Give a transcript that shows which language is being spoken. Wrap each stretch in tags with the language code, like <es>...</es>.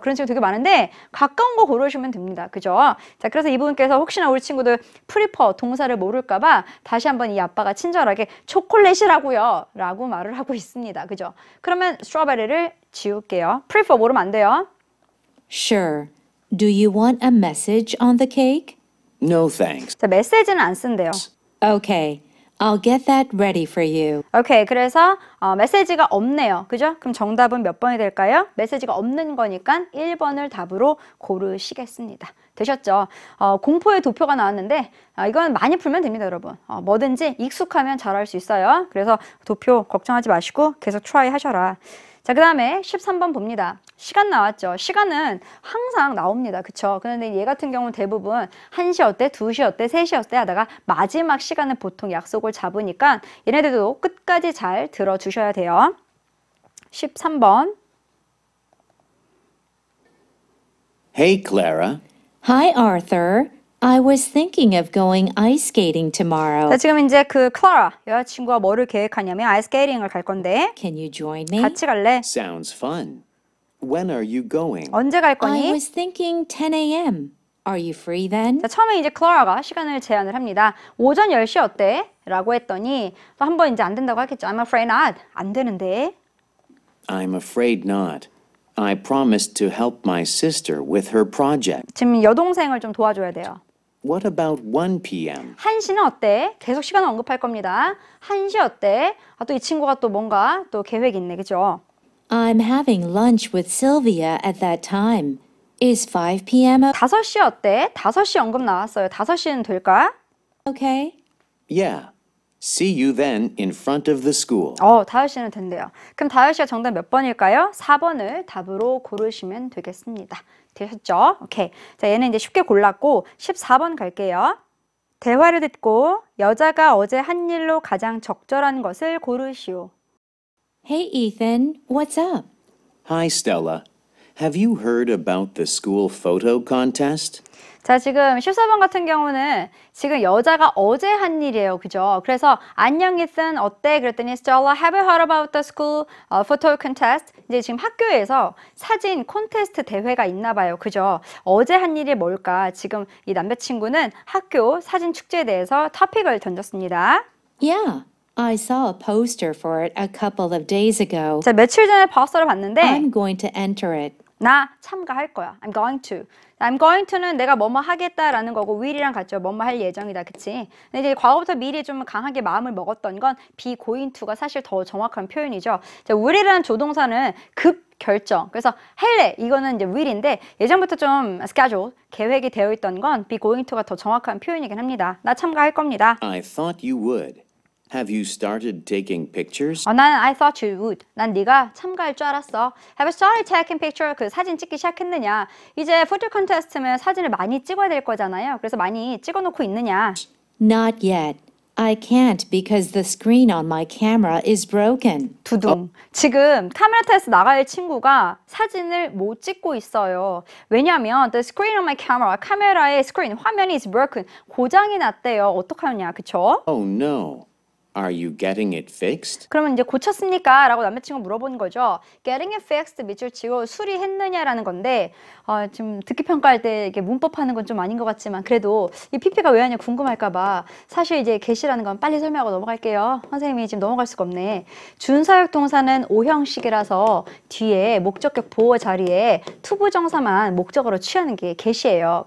<ko>그런 친구 되게 많은데 가까운 거 고르시면 됩니다. 그죠? 자, 그래서 이분께서 혹시나 우리 친구들 prefer 동사를 모를까봐 다시 한번 이 아빠가 친절하게 초콜릿이라고요 라고 말을 하고 있습니다. 그죠? 그러면 스트로베리를 지울게요. prefer 모르면 안 돼요.</ko> <en>Sure. Do you want a message on the cake? No thanks.</en> <ko>자, 메시지는 안 쓴대요.</ko> <en>Okay. I'll get that ready for you.</en> <ko>오케이, 그래서 메시지가 없네요. 그죠? 그럼 정답은 몇 번이 될까요? 메시지가 없는 거니까 1번을 답으로 고르시겠습니다. 되셨죠? 공포의 도표가 나왔는데 이건 많이 풀면 됩니다, 여러분. 뭐든지 익숙하면 잘할 수 있어요. 그래서 도표 걱정하지 마시고 계속 트라이 하셔라. 자, 그 다음에 13번 봅니다. 시간 나왔죠? 시간은 항상 나옵니다. 그쵸? 그런데 얘 같은 경우는 대부분 1시 어때? 2시 어때? 3시 어때? 하다가 마지막 시간을 보통 약속을 잡으니까 얘네들도 끝까지 잘 들어주셔야 돼요. 13번.</ko> <en>Hey, Clara. Hi, Arthur. I was thinking of going ice skating tomorrow.</en> <ko>자, 지금 이제 그 클라라 여자친구가 뭐를 계획하냐면 아이스케이팅을 갈 건데</ko> <en>Can you join me?</en> <ko>같이 갈래?</ko> <en>Sounds fun. When are you going?</en> <ko>언제 갈</ko> <en>I</en> <ko>거니?</ko> <en>was thinking 10 a.m. Are you free then?</en> <ko>자, 처음에 이제 클라라가 시간을 제안을 합니다. 오전 10시 어때? 라고 했더니 또 한 번 이제 안 된다고 하겠죠.</ko> <en>I'm afraid not.</en> <ko>안 되는데.</ko> <en>I'm afraid not. I promised to help my sister with her project.</en> <ko>지금 여동생을 좀 도와줘야 돼요.</ko> <en>What about 1 p.m.?</en> <ko>1시는 어때? 계속 시간을 언급할 겁니다. 1시 어때? 또 이 친구가 또 뭔가 또 계획이 있네. 그죠?</ko> <en>I'm having lunch with Sylvia at that time. Is 5 p.m.</en> <ko>5시 어때? 5시 언급 나왔어요. 5시는 될까?</ko> <en>okay? Yeah. See you then in front of the school.</en> <ko>5시는 된대요. 그럼 5시가 정답 몇 번일까요? 4번을 답으로 고르시면 되겠습니다. 되셨죠? 오케이. 자, 얘는 이제 쉽게 골랐고 14번 갈게요. 대화를 듣고 여자가 어제 한 일로 가장 적절한 것을 고르시오.</ko> <en>Hey, Ethan. What's up? Hi, Stella. Have you heard about the school photo contest?</en> <ko>자, 지금 14번 같은 경우는 지금 여자가 어제 한 일이에요. 그죠? 그래서 안녕 이슨 어때? 그랬더니</ko> <en>Stella, have you heard about the school photo contest?</en> <ko>이제 지금 학교에서 사진 콘테스트 대회가 있나 봐요. 그죠? 어제 한 일이 뭘까? 지금 이 남자친구는 학교 사진 축제에 대해서 토픽을 던졌습니다.</ko> <en>Yeah, I saw a poster for it a couple of days ago.</en> <ko>자, 며칠 전에 포스터를 봤는데</ko> <en>I'm going to enter it.</en> <ko>나 참가할 거야.</ko> <en>I'm going to.</en> <ko>I'm going to는 내가 뭐뭐 하겠다라는 거고 will이랑 같죠. 뭐뭐 할 예정이다. 그치? 근데 이제 과거부터 미리 좀 강하게 마음을 먹었던 건 be going to가 사실 더 정확한 표현이죠. 자, will이라는 조동사는 급 결정. 그래서 할래 이거는 이제 will인데 예전부터 좀 schedule 계획이 되어 있던 건 be going to가 더 정확한 표현이긴 합니다. 나 참가할 겁니다.</ko> <en>I thought you would. Have you started taking pictures?</en> <ko>나는</ko> <en>I thought you would.</en> <ko>난 네가 참가할 줄 알았어.</ko> <en>Have you started taking picture?</en> <ko>그 사진 찍기 시작했느냐? 이제 포토 콘테스트면 사진을 많이 찍어야 될 거잖아요. 그래서 많이 찍어놓고 있느냐?</ko> <en>Not yet. I can't because the screen on my camera is broken.</en> <ko>두둥. 지금 카메라 테스트 나갈 친구가 사진을 못 찍고 있어요. 왜냐하면</ko> <en>the screen on my camera,</en> <ko>카메라의 스크린, 화면이</ko> <en>is broken.</en> <ko>고장이 났대요. 어떡하냐, 그쵸?</ko> <en>Oh no. Are you getting it fixed?</en> <ko>그러면 이제 고쳤습니까? 라고 남자친구가 물어보는 거죠.</ko> <en>Getting it fixed</en> <ko>밑줄 치고 수리했느냐라는 건데 지금 듣기 평가할 때 이게 문법하는 건 좀 아닌 것 같지만 그래도 이 PP가 왜 하냐 궁금할까 봐 사실 이제 get이라는 건 빨리 설명하고 넘어갈게요. 선생님이 지금 넘어갈 수가 없네. 준사역 동사는 오형식이라서 뒤에 목적격 보호 자리에 투부정사만 목적어로 취하는 게 get이에요.</ko>